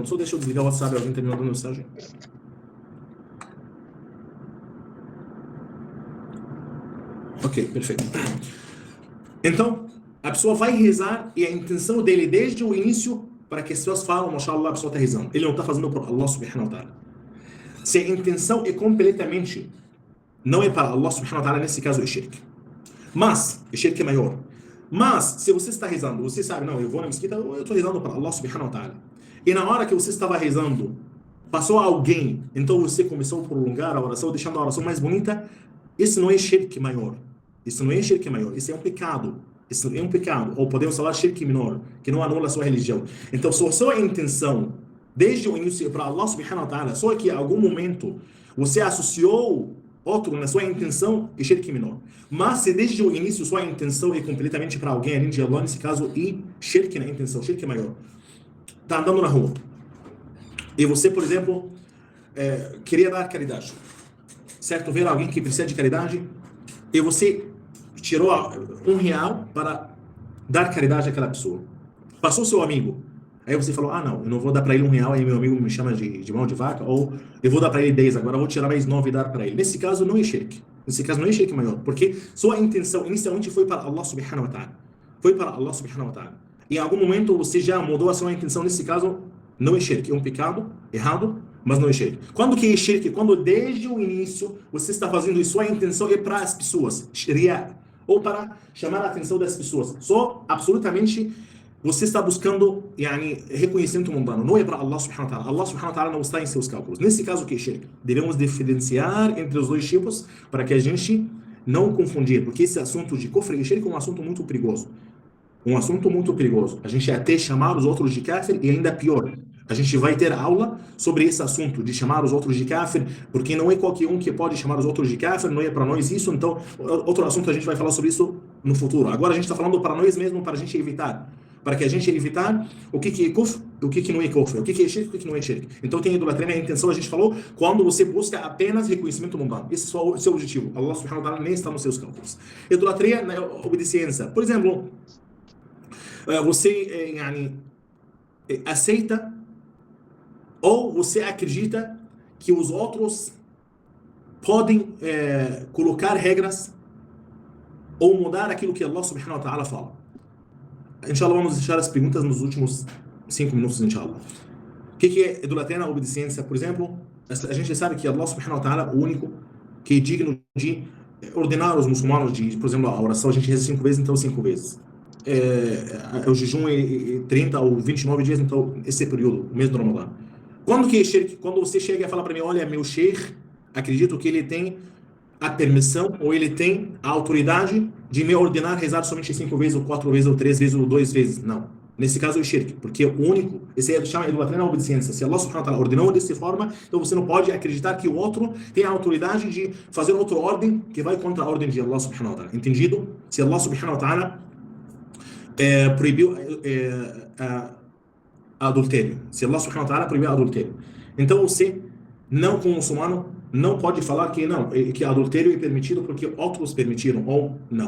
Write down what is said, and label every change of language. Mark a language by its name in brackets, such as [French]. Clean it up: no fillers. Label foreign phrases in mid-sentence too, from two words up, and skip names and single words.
[Portuguese] Só deixa eu desligar o WhatsApp, alguém está me mandando mensagem. Ok, perfeito. Então, a pessoa vai rezar e a intenção dele desde o início para que as pessoas falam, mashallah, a pessoa está rezando. Ele não está fazendo por [Arabic] الله سبحانه وتعالى. [Portuguese] Se a intenção é completamente não é para [Arabic] الله سبحانه وتعالى, [Portuguese] nesse caso é shirk. Mas, o shirk é maior. Mas, se você está rezando, você sabe, não, eu vou na mesquita, eu estou rezando para [Arabic] الله سبحانه وتعالى. [Portuguese] E na hora que você estava rezando, passou alguém, então você começou a prolongar a oração, deixando a oração mais bonita, isso não é shirk maior. Isso não é shirk maior, isso é um pecado. Isso é um pecado. Ou podemos falar shirk menor, que não anula a sua religião. Então, se a sua intenção, desde o início, para [Arabic] الله سبحانه وتعالى, [Portuguese] só que em algum momento você associou outro na sua intenção, é shirk menor. Mas se desde o início sua intenção é completamente para alguém além de Allah, nesse caso, é shirk na intenção, shirk maior. Está andando na rua. E você, por exemplo, queria dar caridade. Certo? Ver alguém que precisa de caridade, e você tirou R$1 para dar caridade àquela pessoa. Passou seu amigo. Aí você falou, não, eu não vou dar para ele R$1, aí meu amigo me chama de mão de vaca, ou eu vou dar para ele 10, agora eu vou tirar mais 9 e dar para ele. Nesse caso não é shirk. Nesse caso não é shirk maior, porque sua intenção inicialmente foi para [Arabic] الله سبحانه وتعالى. [Portuguese] Foi para [Arabic] الله سبحانه وتعالى. [Portuguese] E em algum momento você já mudou a sua intenção, nesse caso não é shirk, é um pecado errado, mas não é shirk. Quando que é shirk? Quando desde o início você está fazendo isso, sua intenção é para as pessoas, riya, ou para chamar a atenção das pessoas. Só absolutamente você está buscando reconhecimento mundano, não é para [Arabic] الله سبحانه وتعالى. الله سبحانه وتعالى [Portuguese] não está em seus cálculos. Nesse caso, o que é shirk? Devemos diferenciar entre os dois tipos para que a gente não confundir, porque esse assunto de kufr e shirk é um assunto muito perigoso. Um assunto muito perigoso. A gente até chamar os outros de kafir e ainda pior. A gente vai ter aula sobre esse assunto de chamar os outros de kafir, porque não é qualquer um que pode chamar os outros de kafir, não é para nós isso. Então, outro assunto a gente vai falar sobre isso no futuro. Agora a gente está falando para nós mesmos, para a gente evitar. Para que a gente evitar o que é kufr, o que não é kufr, o que é shirk, o que não é shirk. Então tem idolatria na intenção, a gente falou, quando você busca apenas reconhecimento mundano. Esse é o seu objetivo. [Arabic] الله سبحانه وتعالى [Portuguese] nem está nos seus cálculos. Idolatria na obediência. Por exemplo, você aceita ou você acredita que os outros podem colocar regras ou mudar aquilo que [Arabic] الله سبحانه وتعالى [Portuguese] fala. Inshallah, vamos deixar as perguntas nos últimos 5 minutos, inshallah. O que é idolatria na obediência? Por exemplo, a gente sabe que [Arabic] الله سبحانه وتعالى [Portuguese] é o único que é digno de ordenar os muçulmanos de, por exemplo, a oração a gente reza 5 vezes, então 5 vezes. O jejum é 30 ou 29 dias, então esse é o período, o mês do Ramadã. Quando que é shirk? Quando você chega e fala para mim, olha, meu sheikh, acredito que ele tem a permissão ou ele tem a autoridade de me ordenar rezar somente 5 vezes, ou 4 vezes, ou 3 vezes, ou 2 vezes. Não. Nesse caso é o shirk, porque o único, esse aí chama idolatria na obediência. Se [Arabic] الله سبحانه وتعالى [Portuguese] ordenou dessa forma, então você não pode acreditar que o outro tem a autoridade de fazer outra ordem que vai contra a ordem de [Arabic] الله سبحانه وتعالى. [Portuguese] Entendido? Se [Arabic] الله سبحانه وتعالى [Portuguese] proibiu adultério, se [Arabic] الله سبحانه وتعالى [Portuguese] proibiu adultério, então você, não como muçulmano, não pode falar que não, que adultério é permitido porque outros permitiram, ou não.